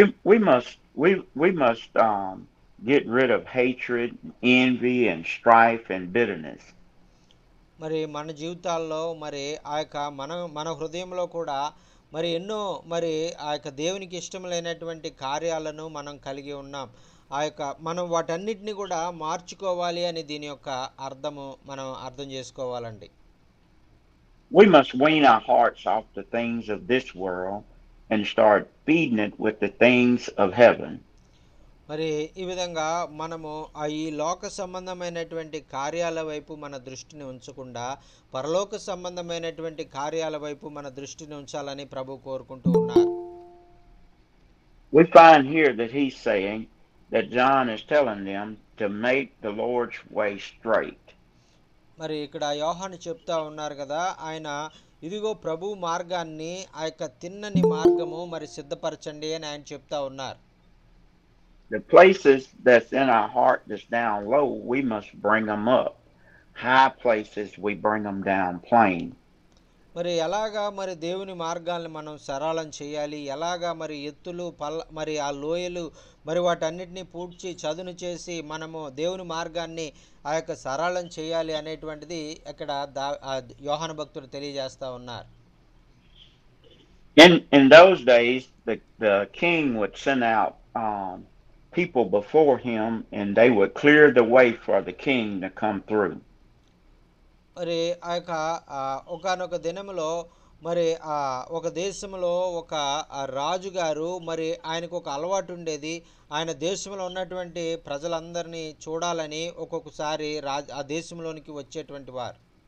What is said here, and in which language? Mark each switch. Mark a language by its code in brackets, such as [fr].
[en] We must get rid of hatred, envy, and strife and bitterness. [te] మరి మన జీవితాల్లో మరి ఆ యొక్క మన హృదయంలో కూడా మరి ఎన్నో మరి ఆ యొక్క దేవునికి ఇష్టం లేనటువంటి కార్యాలను మనం కలిగి ఉన్నాం. ఆ యొక్క మనం వాటన్నిటిని కూడా మార్చుకోవాలి అని దీని యొక్క అర్థము మనం అర్థం చేసుకోవాలండి. [en] We must wean our hearts off the things of this world and start feeding it with the things of heaven. [te] మరి ఈ విధంగా మనము ఈ లోక సంబంధమైనటువంటి కార్యాల వైపు మన దృష్టిని ఉంచకుండా పరలోక సంబంధమైనటువంటి కార్యాల వైపు మన దృష్టిని ఉంచాలని ప్రభు కోరుకుంటూ ఉన్నారు. [en] We find here that he's saying that John is telling them to make the Lord's way straight. [te] మరి ఇక్కడ యోహాను చెప్తా ఉన్నారు కదా, ఆయన ఇదిగో ప్రభు మార్గాన్ని ఆ యొక్క తిన్నని మార్గము మరి సిద్ధపరచండి అని ఆయన చెప్తా ఉన్నారు. [en] The places that's in our heart that's down low, we must bring them up. High places, we bring them down plain. [te] మరి ఎలాగా మరి దేవుని మార్గాల్ని మనం సరళం చేయాలి, ఎలాగా మరి ఎత్తులు మరి ఆ లోయలు మరి వాటన్నిటిని పూడ్చి చదును చేసి మనము దేవుని మార్గాన్ని ఆ యొక్క సరళం చేయాలి అనేటువంటిది ఇక్కడ యోహాను భక్తుడు తెలియజేస్తా ఉన్నారు. [en] In those days, the king would send out people before him and they would clear the way for the king to come through. [te] మరి ఆ యొక్క ఒకనొక దినములో మరి ఒక దేశంలో ఒక రాజుగారు మరి ఆయనకు ఒక అలవాటు ఉండేది, ఆయన దేశంలో ఉన్నటువంటి ప్రజలందరినీ చూడాలని ఒక్కొక్కసారి ఆ దేశంలోనికి వచ్చేటువంటి వారు.